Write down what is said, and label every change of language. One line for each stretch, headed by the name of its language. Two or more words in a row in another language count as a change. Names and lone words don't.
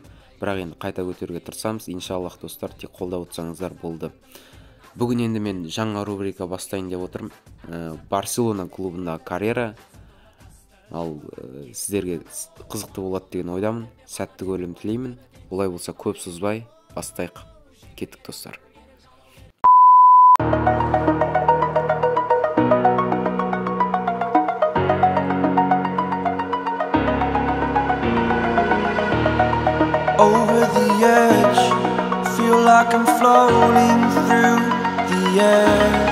Kazakh: Бірақ енді қайта көтеруге тырысамыз. Иншаллах достар, тек қолдап отырсаңыздар болды. Бүгін енді мен жаңа рубрика бастайын деп отырмын. Барселона клубында карьера. Ал сіздерге қызықты болады деген ойдамын. Сәтті көрілім тілеймін. Олай болса көп созбай бастайық. Кеттік достар.
English: Over the edge, feel like I'm floating through the air.